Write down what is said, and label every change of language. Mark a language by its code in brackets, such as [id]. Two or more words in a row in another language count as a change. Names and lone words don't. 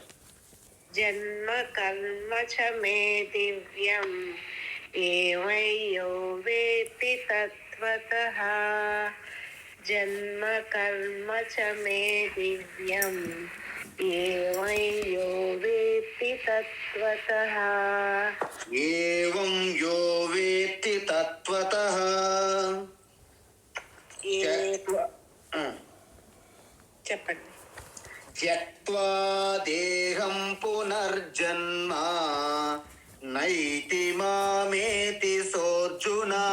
[sa] జన్మ కర్మ చ మే దివ్యం ఏవయ్యో వేత్తి తత్వతః. జన్మ కర్మ చ మే దివ్యం ఏవయ్యో వేత్తి తత్వతః. ఏవం యో వేత్తి తత్వతః. [te] చెప్పండి. [sa] త్యక్త్వా దేహం పునర్జన్మ నైతి మామేతి సోర్జున.